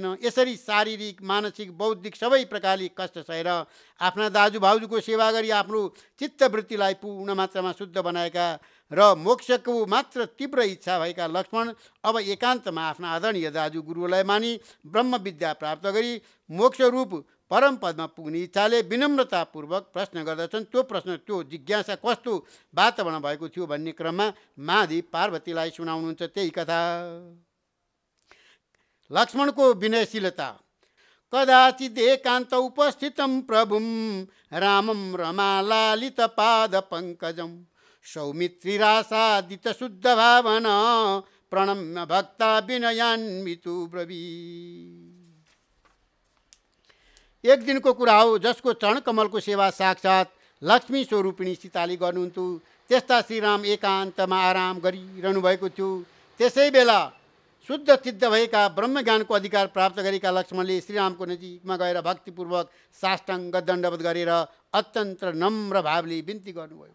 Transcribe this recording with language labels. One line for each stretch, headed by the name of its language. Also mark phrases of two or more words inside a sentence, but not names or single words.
Nepali: यसरी शारीरिक, मानसिक, बौद्धिक सबै प्रकारले कष्ट सहेर आफ्ना दाजु भाउजूको सेवा गरी आफ्नो चित्तवृत्तिलाई पूर्ण मात्रामा शुद्ध बनाएका र मोक्षको मात्र तीव्र इच्छा भएका लक्ष्मण अब एकान्तमा आफ्ना आदरणीय दाजु गुरुलाई मानी ब्रह्म विद्या प्राप्त गरी मोक्षरूप परम पदमा पुग्ने इच्छाले विनम्रतापूर्वक प्रश्न गर्दछन्। त्यो प्रश्न, त्यो जिज्ञासा कस्तो वातावरण भएको थियो भन्ने क्रममा महादेव पार्वतीलाई सुनाउनुहुन्छ त्यही कथा। लक्ष्मणको विनयशीलता।
Sanskrit: कदाचित् एकान्त उपस्थितं प्रभुं रामं रमालालित पाद पंकजं सौमित्रिरासादित शुद्ध भावना प्रणम्य भक्ता विनयान्वितु ब्रवीत्।
Nepali: एक दिनको कुरा हो जसको चरण कमलको सेवा साक्षात लक्ष्मी स्वरूपिणी सीताले गर्नुहुन्थ्यो। त्यस्ता श्रीराम एकान्तमा आराम गरिरहनु भएको थियो। त्यसै बेला शुद्ध सिद्ध भएका ब्रह्मज्ञानको अधिकार प्राप्त गरेका लक्ष्मणले श्रीरामको नजिकमा गएर भक्तिपूर्वक साष्टाङ्ग दण्डवत गरेर अत्यन्त नम्र भावले बिन्ती गर्नुभयो।